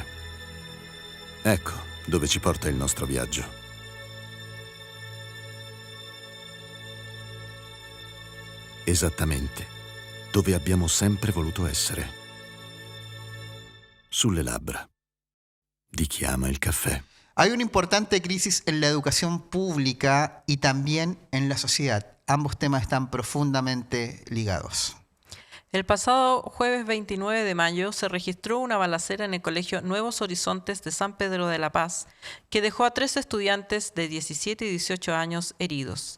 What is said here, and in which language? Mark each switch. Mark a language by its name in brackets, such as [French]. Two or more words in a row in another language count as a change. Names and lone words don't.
[Italian] Ecco dove ci porta il nostro viaggio. Esattamente dove abbiamo sempre voluto essere. Sulle labbra di chi ama il caffè. [Spanish] Hay una importante crisis en la educación pública y también en la sociedad. Ambos temas están profundamente ligados. El pasado jueves 29 de mayo se registró una balacera en el Colegio Nuevos Horizontes de San Pedro de la Paz que dejó a 3 estudiantes de 17 y 18 años heridos.